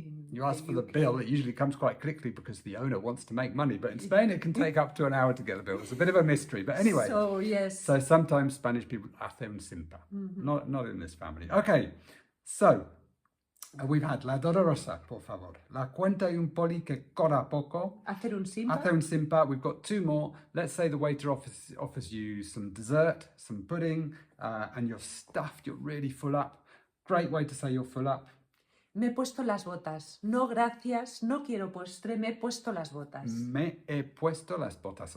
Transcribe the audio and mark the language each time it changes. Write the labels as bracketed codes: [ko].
[en] You ask for the UK. bill, it usually comes quite quickly because the owner wants to make money. But in Spain, it can take up to an hour to get the bill. It's a bit of a mystery. But anyway, So yes, so sometimes Spanish people [es] hacer un simpa. [en] Not in this family. Okay, so we've had [es] la dolorosa, por favor. La cuenta y un poli que corra poco. hacer un simpa. Hacer un simpa. [en] We've got two more. Let's say the waiter offers you some dessert, some pudding, and you're stuffed, you're really full up. Great way to say you're full up. [es] Me he puesto las botas. No, gracias. No quiero postre. Me he puesto las botas. Me he puesto las botas.